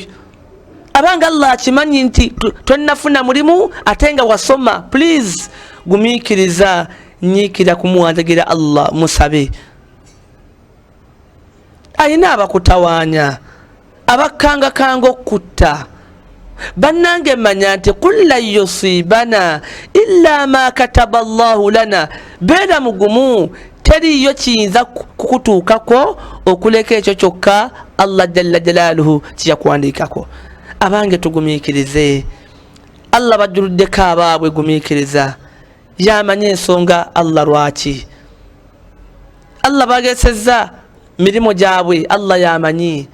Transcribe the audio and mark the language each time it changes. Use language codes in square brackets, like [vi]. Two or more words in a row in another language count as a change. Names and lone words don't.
[lg] Abanga Allah akimanyi nti tonnafuna mulimu ate nga wasoma. Please gumiikiriza, nyiikira kumuwanjagira Allah, musabe. Ayina abakutawaanya, abakangakanga okutta. Bannange manya nti [ar] qul lan yusibana illa ma kataba Allahu lana, [lg] beera mugumu, teriyo kiyinza kukutuukako okuleka ekyo kyokka Allah [ar] jalla jalaaluhu [lg] kiyakuwandiikako. Abange tugumiikirize, Allah bajjuluddeko abaabwe, gumiikiriza. Yamanya ensonga Allah lwaki, Allah bagesezza mirimo gyabwe, Allah yamanyi.